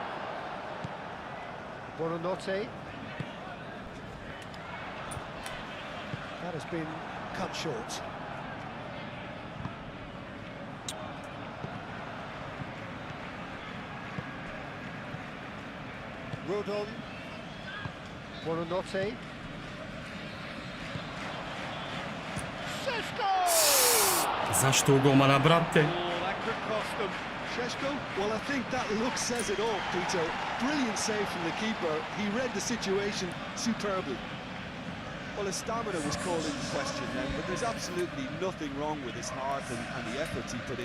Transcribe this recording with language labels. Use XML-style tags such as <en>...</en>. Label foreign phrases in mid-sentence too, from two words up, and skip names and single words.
<en>Buonanotte. That has been cut short. Rodon.</en> <it>Buonanotte. Šeško!</it> <hr>Zašto golmana, brate?</hr> <en>Oh, that could cost them. Šeško? Well, I think that look says it all, Peter. Brilliant save from the keeper. He read the situation superbly. Well, his stamina was called into question then, but there's absolutely nothing wrong with his heart and the efforts he put in.</en>